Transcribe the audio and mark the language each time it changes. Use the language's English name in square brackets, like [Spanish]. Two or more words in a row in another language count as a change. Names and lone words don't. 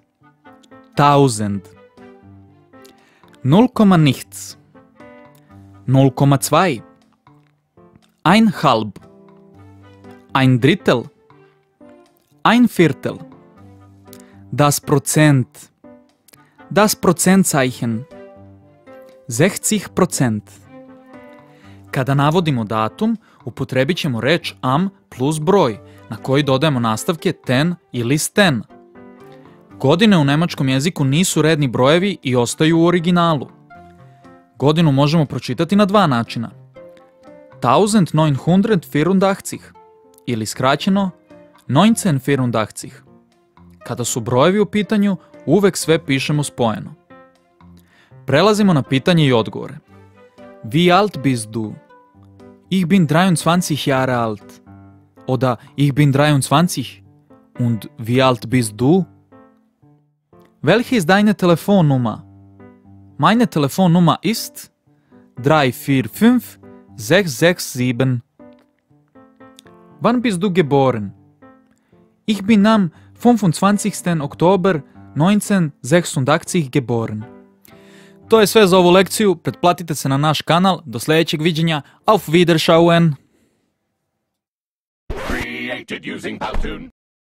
[German] 1000. 0, nichts. 0,2. Ein halb. Ein Drittel. Ein Viertel. Das Prozent. Das Prozentzeichen. 60%. [Serbian] Kada navodimo datum, upotrebit ćemo reč am plus broj, na koji dodajemo nastavke ten ili sten. Godine u nemačkom jeziku nisu redni brojevi i ostaju u originalu. Godinu možemo pročitati na dva načina. 1984 ili skraćeno 1984. Kada su brojevi u pitanju, uvek sve pišemo spojeno. Prelazimo na pitanje i odgovore. [German] Wie alt bist du? Ich bin 23 Jahre alt. Oder ich bin 23. Und wie alt bist du? Welche ist deine Telefonnummer? Meine Telefonnummer ist 345 667. Wann bist du geboren? Ich bin am 25. Oktober 1986 geboren. [Serbian] To je sve za ovu lekciju, pretplatite se na naš kanal, do sljedećeg viđenja, [German] auf Wiederschauen! [English] Created using Powtoon.